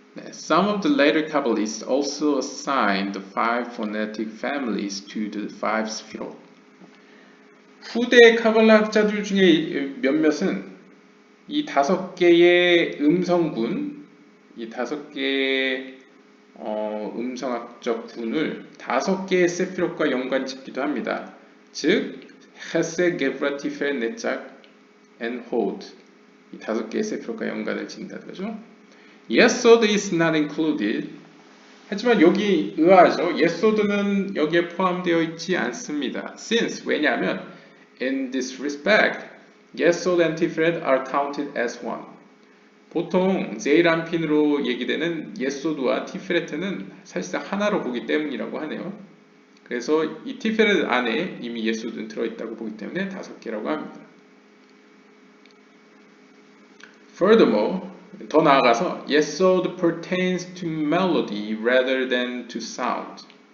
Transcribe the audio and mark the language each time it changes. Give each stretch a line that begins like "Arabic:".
English: Some of the later Kabbalists also assigned the five phonetic families to the five sphirot.
Korean: 후대 카발라 학자들 중에 몇몇은 이 5개의 음성군, 이 5개의 음성학적 군을 5개의 세피롯과 연관짓기도 합니다. 즉, 헤세, 게브라, 티페, 네짝, 앤 호드 이 5개의 세피롯과 연관을 짓는다는 거죠.
English: 예소드 is not included.
Korean: 하지만 여기 의아하죠. 예소드는 여기에 포함되어 있지 않습니다.
English: Since
Korean: 왜냐하면
English: in this respect, 예소드 and 티프렛 are counted as one.
Korean: 보통 제일안핀으로 얘기되는 예소드와 티프렛은 사실상 하나로 보기 때문이라고 하네요. 그래서 이 티프렛 안에 이미 예소드는 들어있다고 보기 때문에 5개라고 합니다.
English: Furthermore,
Korean: 더 나아가서
English: 예소드 pertains to melody rather than to sound.